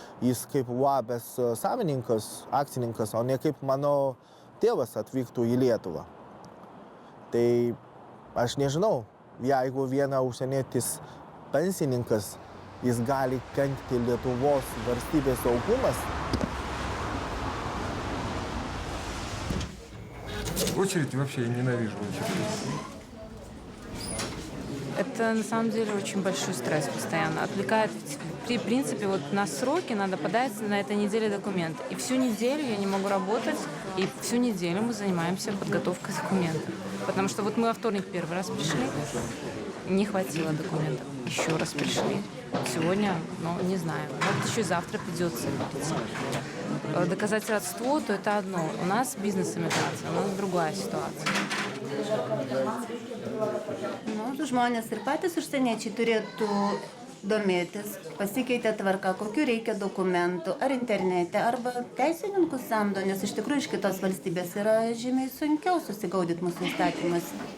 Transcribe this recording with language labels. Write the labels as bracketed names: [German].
[Lithuanian] Jis kaip UABės savininkas, akcininkas, o ne kaip mano tėvas atvyktų į Lietuvą. Tai aš nežinau, jeigu viena užsienietis pensininkas, jis gali kenkti Lietuvos valstybės saugumas. [Russian] Очередь вообще ненавижу. Это на самом деле очень большой стресс постоянно. Отвлекает. В принципе, вот на сроки надо подать на этой неделе документы. И всю неделю я не могу работать, и всю неделю мы занимаемся подготовкой документов. Потому что вот мы во вторник первый раз пришли, не хватило документов. Еще раз пришли. Сегодня, ну, не знаю. Вот еще и завтра придется прийти. Доказать родство, то это одно. У нас бизнес-иммиграция, у нас другая ситуация. [Lithuanian] Nu, žmonės ir patys užsieniečiai turėtų domėtis, pasikeitė tvarka, kokiu reikia dokumentų, ar internete, arba teisininkų samdo, nes iš tikrųjų iš kitos valstybės yra žymiai sunkiau susigaudyti mūsų įstatymus.